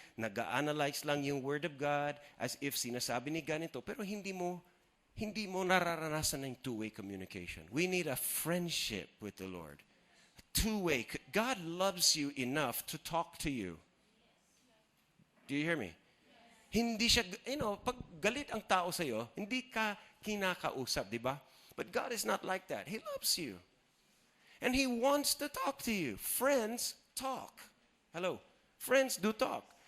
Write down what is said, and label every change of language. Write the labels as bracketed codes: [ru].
[tl] Nag-analyze lang yung Word of God [en] as if [tl] sinasabi ni ganito, pero hindi mo nararanasan ng two-way communication. [en] We need a friendship with the Lord. Two-way. God loves you enough to talk to you. Do you hear me? [tl] Hindi siya, pag galit ang tao sa'yo, hindi ka kinakausap, di ba? [en] But God is not like that. He loves you. And He wants to talk to you. Friends talk. Hello. Friends do talk.